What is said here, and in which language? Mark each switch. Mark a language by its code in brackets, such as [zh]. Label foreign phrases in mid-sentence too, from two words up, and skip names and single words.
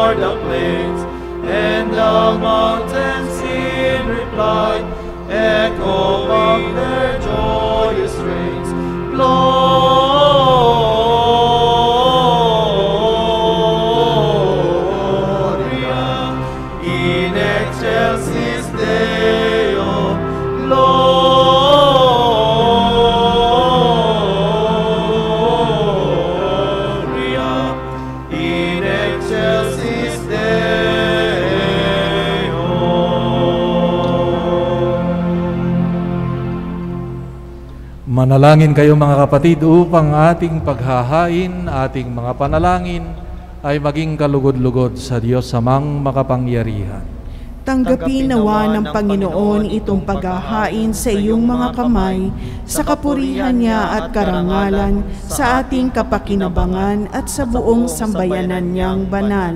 [en] the plains, and the mountains in reply echo up their joyous strains. [la] Gloria in excelsis Deo, Gloria in excelsis Deo. [tl] Manalangin kayo mga kapatid upang ating paghahain, ating mga panalangin ay maging kalugod-lugod sa Diyos Amang makapangyarihan. Tanggapin nawa ng Panginoon itong paghahain sa iyong mga kamay, sa kapurihan niya at karangalan, sa ating kapakinabangan at sa buong sambayanan niyang banal.